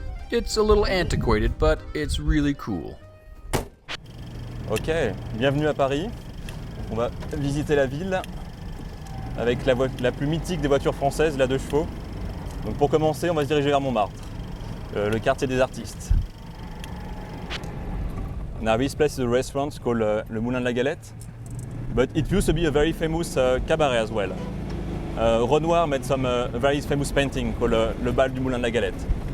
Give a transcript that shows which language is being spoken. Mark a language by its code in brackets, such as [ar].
[en] It's a little antiquated, but it's really cool. [fr] Ok, bienvenue à Paris. On va visiter la ville avec la plus mythique des voitures françaises, la 2 chevaux. Donc pour commencer, on va se diriger vers Montmartre, le quartier des artistes. [en] Now this place is a restaurant called Le Moulin de la Galette, but it used to be a very famous cabaret as well. Renoir made some very famous painting called Le Bal du Moulin de la Galette.